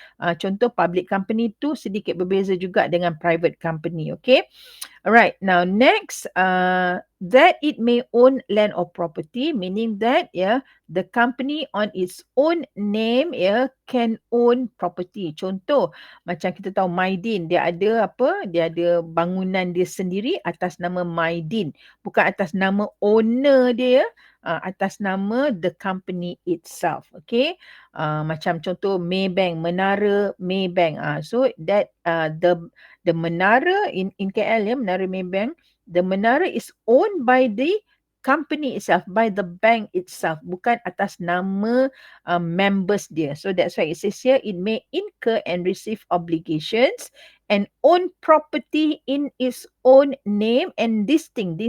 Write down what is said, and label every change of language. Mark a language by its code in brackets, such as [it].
[ms] Contoh public company tu sedikit berbeza juga dengan private company. Okay. [en] Alright, now next, that it may own land or property, meaning that the company on its own name can own property. [ms] Contoh, macam kita tahu Maidin, dia ada apa? Dia ada bangunan dia sendiri atas nama Maidin, bukan atas nama owner dia, [en] atas nama the company itself. [ms] Okay, macam contoh Maybank, Menara Maybank. [en] So that the menara in KL Menara Maybank, the menara is owned by the company itself, by the bank itself, [ms] bukan atas nama members dia. [en] So that's why it says here, it may incur and receive obligations and own property in its own name and distinct.